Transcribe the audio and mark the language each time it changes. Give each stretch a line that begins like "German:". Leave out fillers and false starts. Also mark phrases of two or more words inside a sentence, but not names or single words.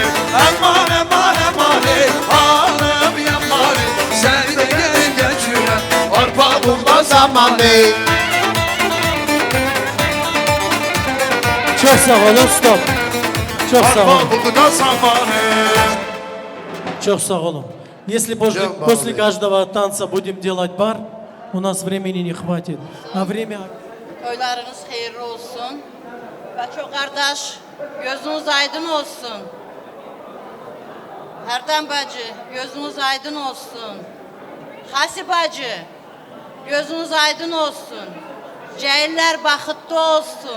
Turkish: Aman aman aman ağabey yamanı. Seni de gelip geçiren arpa buğda zamanı. Çok sağ olun stop. Çok sağ olun. Arpa buğda zamanı. Çok sağ olun.
Russian: Если после каждого танца будем делать бар, у нас времени не хватит. А время...
Turkish: Toylarınız hayırlı olsun. Ve çok kardeş, gözünüz aydın olsun.
Azerbaijani: Hərdən bacı, gözünüz aydın olsun. Xasi bacı, gözünüz aydın olsun. Cəhillər baxıtlı olsun.